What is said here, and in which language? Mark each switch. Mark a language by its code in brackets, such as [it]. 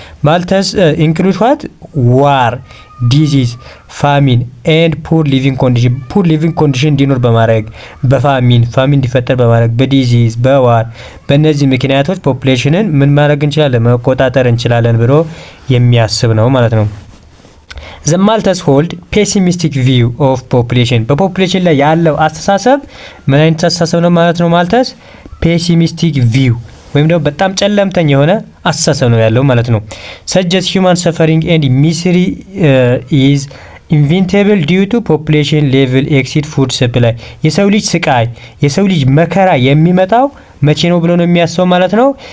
[am] Malthus [en] ኢንክሉድ ዋት ዋር ዲዚዝ ፋሚን ኤንድ ፑር ሊቪንግ ኮንዲሽን [am] እንዲኖር በማድረግ በፋሚን እንዲፈጠር በማድረግ በዲዚዝ በዋር በእነዚህ ምክንያቶች ፖፑሌሽንን ምን ማድረግ እንችላለን? መቆጣጠር እንችላለን ብሎ የሚያስብ ነው ማለት ነው። [en] The Malthus hold pessimistic view of population. [am] በፖፑሌሽን ላይ ያለው አስተሳሰብ ምን አይነት አስተሳሰብ ነው ማለት ነው? Malthus pessimistic view ወይም ደግሞ በጣም ጨለምተኛ የሆነ አስተሳሰብ ነው ያለው ማለት ነው። [en] Suggest human suffering and misery is inevitable due to population level exceed food supply. [am] የሰው ልጅ ስቃይ የሰው ልጅ መከራ የሚመጣው መቼ ነው ብሎ ነው የሚያስበው ማለት ነው?